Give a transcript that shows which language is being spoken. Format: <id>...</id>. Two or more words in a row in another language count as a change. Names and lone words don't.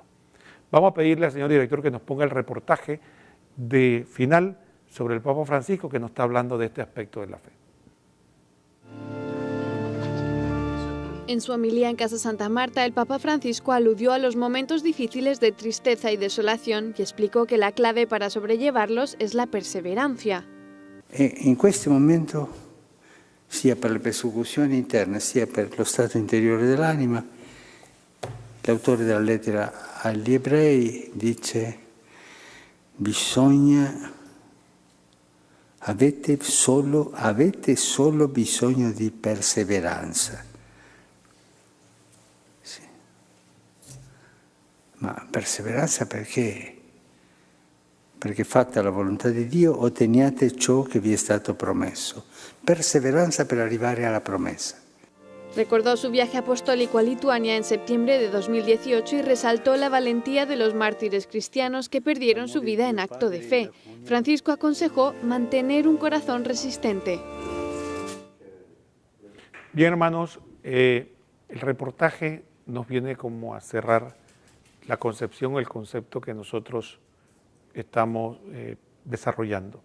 <es>Vamos a pedirle al señor director que nos ponga el reportaje de final sobre el Papa Francisco, que nos está hablando de este aspecto de la fe. En su homilía en Casa Santa Marta, el Papa Francisco aludió a los momentos difíciles de tristeza y desolación y explicó que la clave para sobrellevarlos es la perseverancia.</es> <it>In questo momento, sia per le persecuzioni interne, sia per lo stato interiore dell'anima, l'autore della lettera agli ebrei dice: avete solo bisogno di perseveranza. Sì. Ma perseveranza perché? Perché fatta la volontà di Dio otteniate ciò che vi è stato promesso. Perseveranza per arrivare alla promesa.</it> <es>Recordó su viaje apostólico a Lituania en septiembre de 2018 y resaltó la valentía de los mártires cristianos que perdieron su vida en acto de fe. Francisco aconsejó mantener un corazón resistente. Bien, hermanos, el reportaje nos viene como a cerrar la concepción o el concepto que nosotros estamos desarrollando.</es>